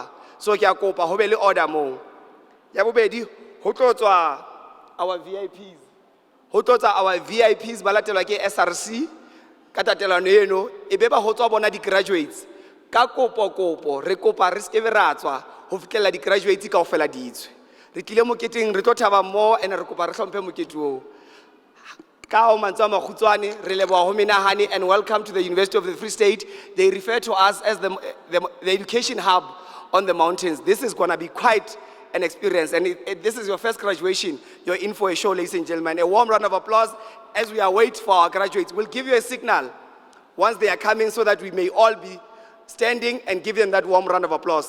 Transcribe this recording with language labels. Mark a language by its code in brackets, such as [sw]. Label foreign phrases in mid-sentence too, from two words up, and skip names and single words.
[st] So ke a kopa ho be le order moo. Ya bobedi ho tlo tswa [en] our VIPs, [st] ho tlo tswa [en] our VIPs [st] ba latelwa ke SRC ka tatelano eno e be ba ho tswa bona di graduates ka kopo re kopa re skebe ra tswa ho fitlela di graduates ka ofela ditswe. Re tlile moketeng re tlo thaba mo and re kopa re hlomphe mokete o. Ka o mantswe a makhutswane re leboha ho menahane [en] and welcome to the University of the Free State. They refer to us as the education hub on the mountains. This is going to be quite an experience, and this is your first graduation. You're in for a show, ladies and gentlemen. A warm round of applause as we await for our graduates. We'll give you a signal once they are coming so that we may all be standing and give them that warm round of applause.